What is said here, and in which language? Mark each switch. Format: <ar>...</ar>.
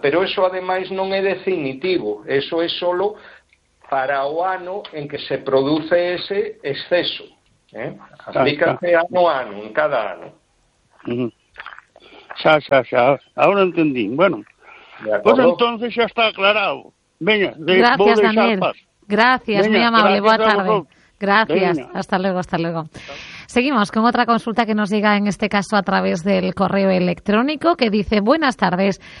<gl>Pero eso, ademais, non é definitivo. Eso é solo para o ano en que se produce ese exceso. Aplícase ano a ano, en cada ano. Xa, xa, xa. Ahora entendí. Bueno, pois pues entonces xa está aclarado. Veña,</gl> <es>gracias, Daniel. Gracias, muy amable.</es> <gl>Boa tarde.</gl> <es>Gracias. Hasta luego, hasta luego. Seguimos con otra consulta que nos llega en este caso a través del correo electrónico que dice: buenas tardes.</es>